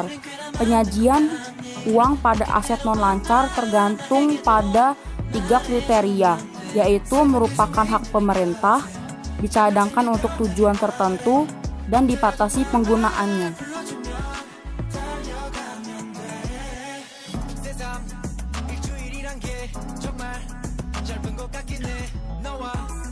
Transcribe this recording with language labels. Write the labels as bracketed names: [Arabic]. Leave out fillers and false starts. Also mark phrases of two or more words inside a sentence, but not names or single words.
[Indonesian] Penyajian uang pada aset non-lancar tergantung pada 3 kriteria, yaitu merupakan hak pemerintah, dicadangkan untuk tujuan tertentu, dan dibatasi penggunaannya. [Korean] 일주일이란 게 정말 짧은 것 같긴 해 너와